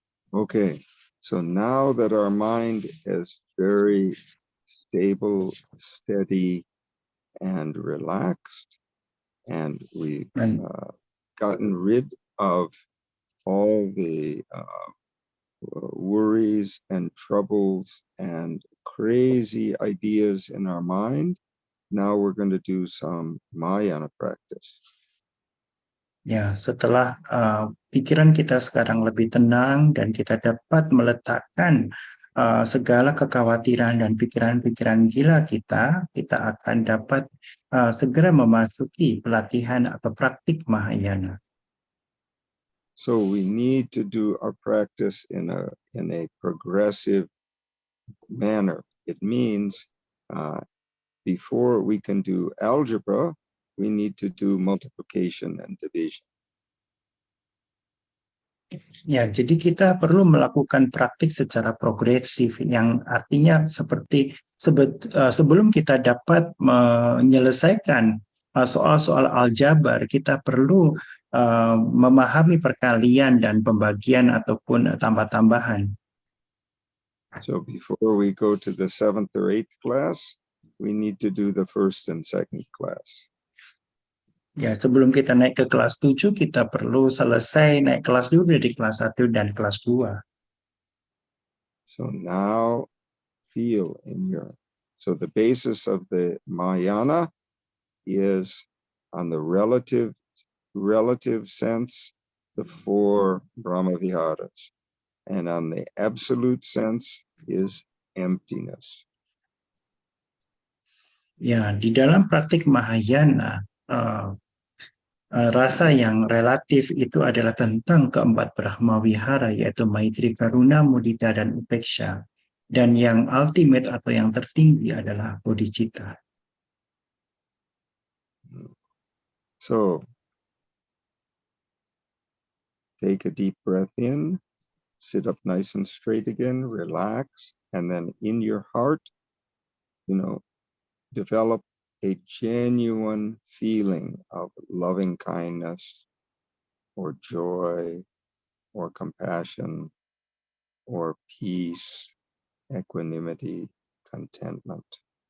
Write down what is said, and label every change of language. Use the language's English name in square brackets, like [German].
[English] Okay, so now that our mind is very stable, steady, and relaxed, and we've gotten rid of all the worries and troubles and crazy ideas in our mind, now we're going to do some Mahayana practice. [Indonesian] Ya, setelah pikiran kita sekarang lebih tenang dan kita dapat meletakkan segala kekhawatiran dan pikiran-pikiran gila kita akan dapat segera memasuki pelatihan atau praktik Mahayana. [English] So we need to do our practice in a progressive manner. It means before we can do algebra, we need to do multiplication and division. [Indonesian] Ya, jadi kita perlu melakukan praktik secara progresif, yang artinya seperti sebelum kita dapat menyelesaikan soal-soal aljabar, kita perlu memahami perkalian dan pembagian ataupun tambah-tambahan. [English] So before we go to the 7th or 8th class, we need to do the 1st and 2nd class. [Indonesian] Ya, sebelum kita naik ke kelas 7, kita perlu selesai naik kelas dulu dari kelas 1 dan kelas 2. [English] So now feel so the basis of the Mahayana is on the relative sense, the 4 Brahma Viharas. and on the absolute sense is emptiness. [Indonesian] Ya, di dalam praktik Mahayana, rasa yang relatif itu adalah tentang keempat Brahma Wihara, yaitu Maitri, Karuna, Mudita, dan Upeksha. Dan yang ultimate atau yang tertinggi adalah bodhicitta. [English] So, take a deep breath in, sit up nice and straight again, relax, and then in your heart, develop a genuine feeling of loving kindness or joy or compassion or peace, equanimity, contentment.